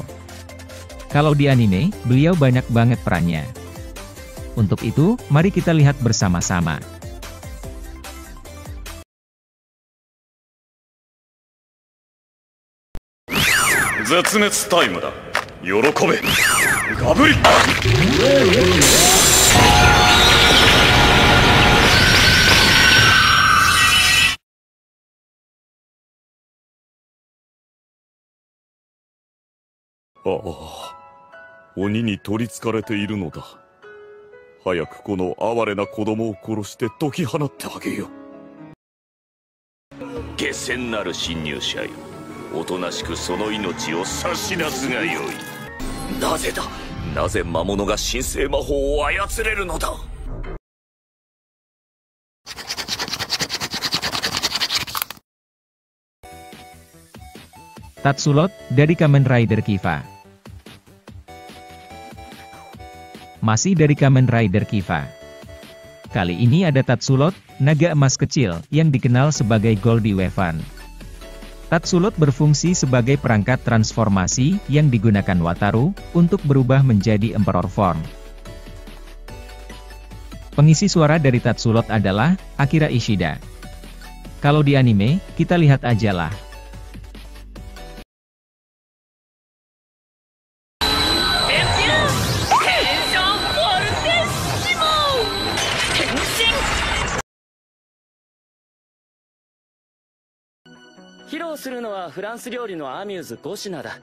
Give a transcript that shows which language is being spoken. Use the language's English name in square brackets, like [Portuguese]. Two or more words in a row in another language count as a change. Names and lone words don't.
[Indonesian] Kalau di anime, beliau banyak banget perannya. Untuk itu, mari kita lihat bersama-sama. [Japanese] 絶滅タイムだ. 喜べ。ガブリ。あ, 鬼に取りつかれているのだ。早くこの哀れな子供を殺して解き放ってあげよう。下賤なる侵入者よ、おとなしくその命を差し出すがよい。なぜだ、なぜ魔物が神聖魔法を操れるのだ。 [Indonesian] Tatsulot dari Kamen Rider Kiva. Masih dari Kamen Rider Kiva. Kali ini ada Tatsulot, naga emas kecil, yang dikenal sebagai Goldie Wyvern. Tatsulot berfungsi sebagai perangkat transformasi yang digunakan Wataru untuk berubah menjadi Emperor Form. Pengisi suara dari Tatsulot adalah Akira Ishida. Kalau di anime, kita lihat aja lah. [Japanese] 披露するのはフランス料理のアミューズ5品だ。